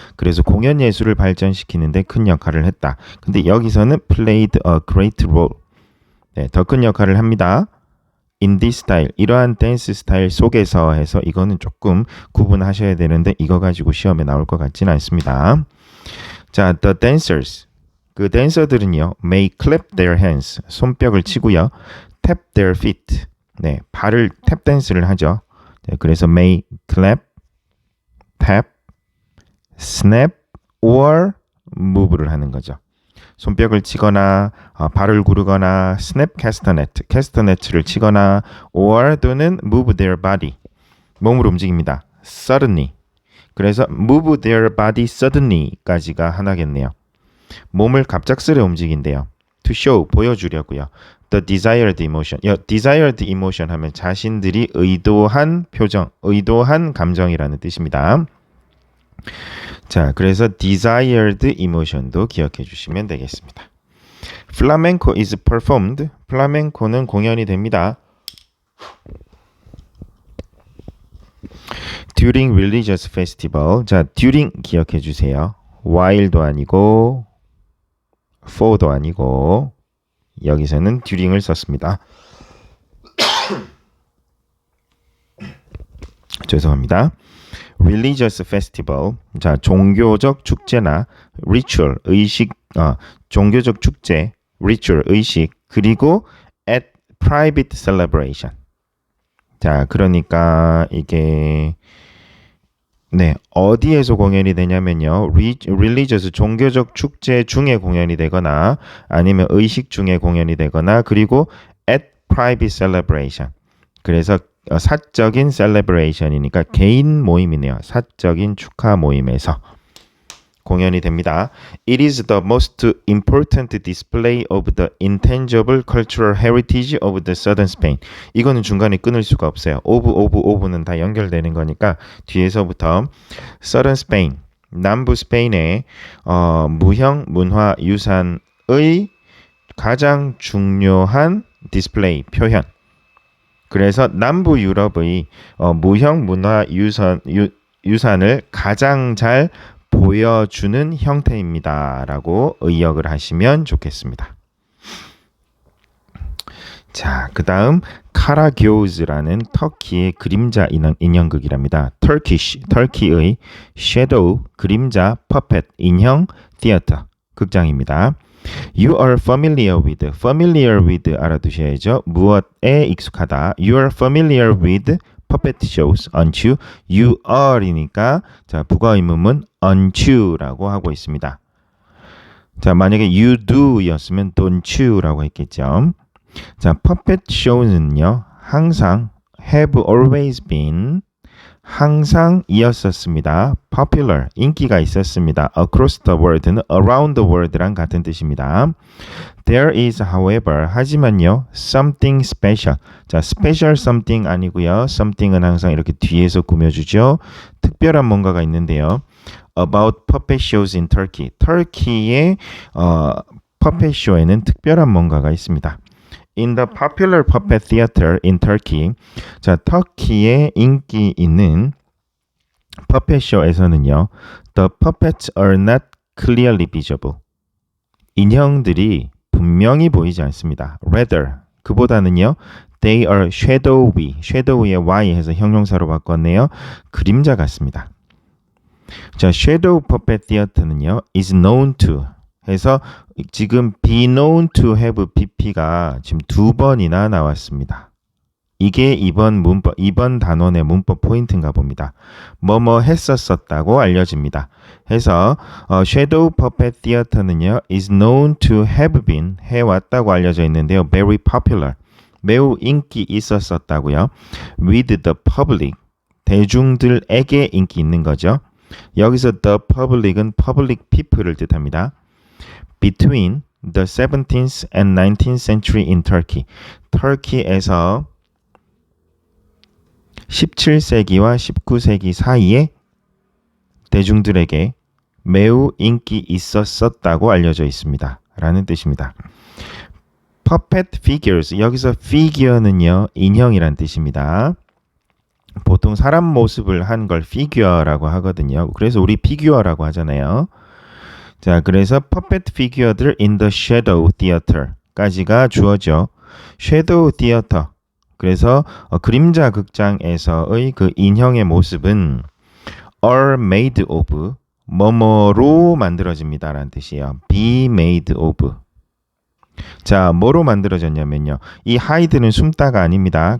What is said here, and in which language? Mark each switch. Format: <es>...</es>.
<ko>그래서 공연 예술을 발전시키는데 큰 역할을 했다. 근데 여기서는</ko> <en>played a great role.</en> <ko>네, 더 큰 역할을 합니다.</ko> <en>in this style.</en> <ko>이러한 댄스 스타일 속에서 해서 이거는 조금 구분하셔야 되는데 이거 가지고 시험에 나올 것 같지는 않습니다.</ko> <en>자, the dancers.</en> <ko>그 댄서들은요,</ko> <en>may clap their hands.</en> <ko>손뼉을 치고요.</ko> <en>tap their feet.</en> <ko>네, 발을 탭 댄스를 하죠. 네, 그래서</ko> <en>may clap, tap, snap, or move를 하는 거죠.</en> <ko>손뼉을 치거나 발을 구르거나 snap castanet를 치거나 or 또는</ko> <en>move their body,</en> <ko>몸을 움직입니다.</ko> <en>suddenly.</en> <ko>그래서</ko> <en>move their body suddenly</en> <ko>까지가 하나겠네요. 몸을 갑작스레 움직인대요.</ko> <en>to show,</en> <ko>보여주려고요.</ko> <en>the desired emotion. desired emotion</en> <ko>하면 자신들이 의도한 표정, 의도한 감정이라는 뜻입니다. 자, 그래서 desired emotion도 기억해 주시면 되겠습니다.</ko> <en>flamenco is performed.</en> <ko>플라멩코는 공연이 됩니다.</ko> <en>during religious festival.</en> <ko>자, during 기억해 주세요. while도 아니고 for도 아니고 여기서는 during을 썼습니다. 죄송합니다.</ko> <en>religious festival.</en> <ko>자, 종교적 축제나 ritual, 의식, 종교적 축제, ritual, 의식, 그리고</ko> <en>at private celebration.</en> <ko>자, 그러니까 이게 네, 어디에서 공연이 되냐면요. religious, 종교적 축제 중에 공연이 되거나 아니면 의식 중에 공연이 되거나 그리고</ko> <en>at private celebration.</en> <ko>그래서 사적인 celebration이니까 개인 모임이네요. 사적인 축하 모임에서 공연이 됩니다.</ko> <en>It is the most important display of the intangible cultural heritage of the southern Spain.</en> <ko>이거는 중간에 끊을 수가 없어요. 오브는 다 연결되는 거니까 뒤에서부터</ko> <en>southern Spain,</en> <ko>남부 스페인의 무형 문화 유산의 가장 중요한 디스플레이, 표현. 그래서 남부 유럽의 무형 문화 유산을 가장 잘 보여주는 형태입니다. 라고 의역을 하시면 좋겠습니다. 자, 그 다음 카라교즈라는 터키의 그림자 인형극이랍니다. 터키의 섀도우, 그림자, 퍼펫, 인형, 티어터, 극장입니다.</ko> <en>You are familiar with</en> <ko>알아두셔야죠. 무엇에 익숙하다.</ko> <en>You are familiar with puppet shows, aren't you?</en> <ko>You are이니까 자, 부가 의문문</ko> <en>aren't you</en> <ko>라고 하고 있습니다. 자, 만약에</ko> <en>you do</en> <ko>였으면</ko> <en>don't you</en> <ko>라고 했겠죠. 자, puppet show는요. 항상</ko> <en>have always been</en> <ko>항상이었었습니다.</ko> <en>popular,</en> <ko>인기가 있었습니다.</ko> <en>across the world는 around the world랑</en> <ko>같은 뜻입니다.</ko> <en>There is, however,</en> <ko>하지만요,</ko> <en>something special.</en> <ko>자, special something 아니고요. something은 항상 이렇게 뒤에서 꾸며주죠. 특별한 뭔가가 있는데요.</ko> <en>About puppet shows in Turkey.</en> <ko>터키의 puppet show에는 특별한 뭔가가 있습니다.</ko> <en>In the popular puppet theater in Turkey.</en> <ko>자, 터키의 인기 있는 puppet show에서는요.</ko> <en>The puppets are not clearly visible.</en> <ko>인형들이 분명히 보이지 않습니다.</ko> <en>Rather,</en> <ko>그보다는요.</ko> <en>They are shadowy.</en> <ko>shadow의 y 해서 형용사로 바꿨네요. 그림자 같습니다. 자, shadow puppet theater는요.</ko> <en>is known to</en> <ko>해서 지금 be known to have BP가 지금 2번이나 나왔습니다. 이게 이번 단원의 문법 포인트인가 봅니다. 뭐뭐 했었었다고 알려집니다. 해서 Shadow Puppet Theater는요,</ko> <en>is known to have been</en> <ko>해왔다고 알려져 있는데요.</ko> <en>very popular,</en> <ko>매우 인기 있었었다고요.</ko> <en>with the public,</en> <ko>대중들에게 인기 있는 거죠. 여기서 the public은 public people을 뜻합니다.</ko> <en>between the 17th and 19th century in Turkey,</en> <ko>터키에서 17세기와 19세기 사이에 대중들에게 매우 인기 있었었다고 알려져 있습니다. 라는 뜻입니다.</ko> <en>Puppet figures,</en> <ko>여기서 figure는요, 인형이란 뜻입니다. 보통 사람 모습을 한 걸 figure라고 하거든요. 그래서 우리 피규어라고 하잖아요. 자, 그래서 puppet figure들 in the shadow theater까지가 주어져. shadow theater, 그래서 그림자 극장에서의 그 인형의 모습은</ko> <en>are made of,</en> <ko>뭐뭐로 만들어집니다 라는 뜻이에요. be made of. 자, 뭐로 만들어졌냐면요, 이 하이드는 숨다가 아닙니다.</ko>